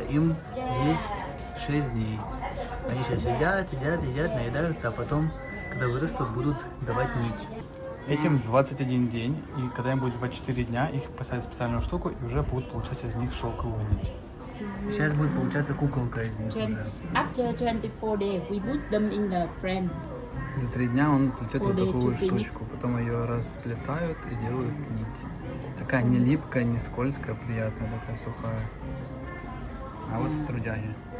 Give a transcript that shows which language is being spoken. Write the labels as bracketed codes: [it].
[ru] Им здесь 6 дней. Они сейчас едят, наедаются, а потом, когда вырастут, будут давать нить. Этим 21 день, и когда им будет 24 дня, их посадят в специальную штуку, и уже будут получать из них шелковую нить. Сейчас будет получаться куколка из них уже. [en] After 24 days, we put them in the frame. [ru] За 3 дня он плетет вот [en] Four day [ru] такую [en] to finish. [ru] штучку, потом ее расплетают и делают нить. Такая не липкая, не скользкая, приятная, такая сухая. А вот трудяги.